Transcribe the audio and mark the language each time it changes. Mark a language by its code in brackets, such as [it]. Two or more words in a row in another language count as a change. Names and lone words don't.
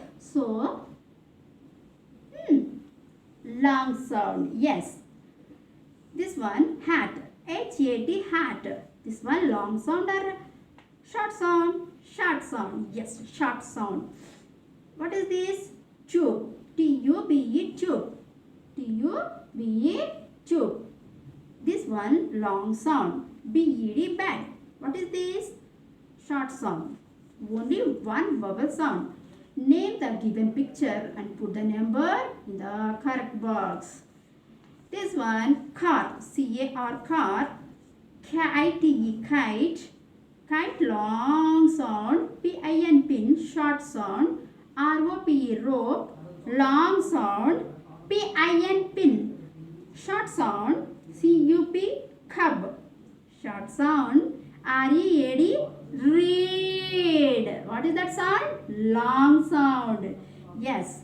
[en] So, long sound. Yes. This one, hat. H-A-T, hat. This one, long sound or short sound? Short sound. Yes, short sound. What is this? Tube. T-U-B-E, tube. T-U-B-E, tube. This one, long sound. B-E-D, bed. What is this? Short sound. Only one vowel sound. Name the given picture and put the number in the correct box. This one, car. C-A-R, car. K-I-T-E, kite. Kite, long sound. P-I-N, pin, short sound. R-O-P-E, rope, long sound. P-I-N, pin, short sound. C-U-P, cub, short sound. R-E-A-D, read. What is that sound? Long sound. Yes.